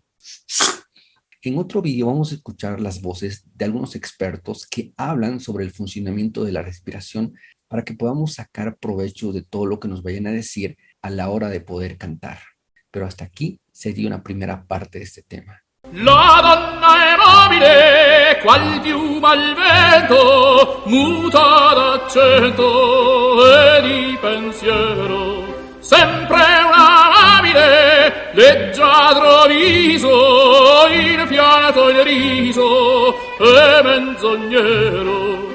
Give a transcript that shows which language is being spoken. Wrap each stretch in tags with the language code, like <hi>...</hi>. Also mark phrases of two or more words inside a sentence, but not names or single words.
<es>En otro video vamos a escuchar las voces de algunos expertos que hablan sobre el funcionamiento de la respiración para que podamos sacar provecho de todo lo que nos vayan a decir a la hora de poder cantar. Pero hasta aquí sería una primera parte de este tema.</es> <it>La donna è mobile, qual piuma al vento, muta d'accento e di pensiero. Sempre una amabile, leggiadro viso, infiato il riso e menzognero.</it>